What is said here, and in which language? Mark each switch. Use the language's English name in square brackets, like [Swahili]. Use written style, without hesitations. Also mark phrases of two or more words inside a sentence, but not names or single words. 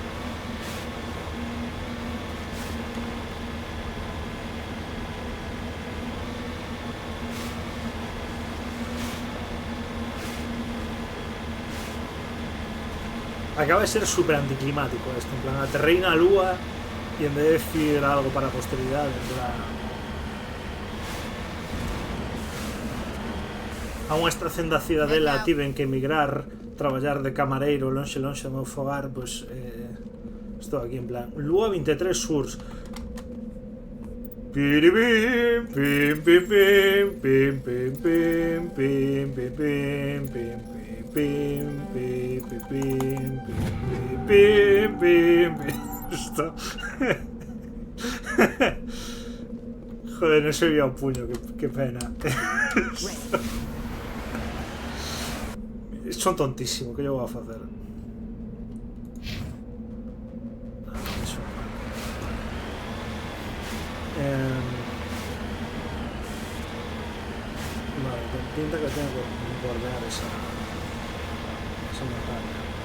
[Spanish] Acaba de ser súper anticlimático esto, en plan, [Galician] aterrei na Lúa [Spanish] y en vez de decir algo [Galician] para a posteridade, [Spanish] en plan, [Galician] a unha estación da cidadela tiven que emigrar, traballar de camareiro lonxe do meu fogar, pois estou aquí [Spanish] en plan, [Galician] Lúa 23 Surs. Piribim, pim pim pim pim pim pim pim pim pim pim pim pim pim pim pim pim. [Spanish] Esto. Joder, no se veía un puño, qué pena. Son tontísimos, ¿qué yo voy a hacer? Vale, pinta que tengo que bordear esa montaña.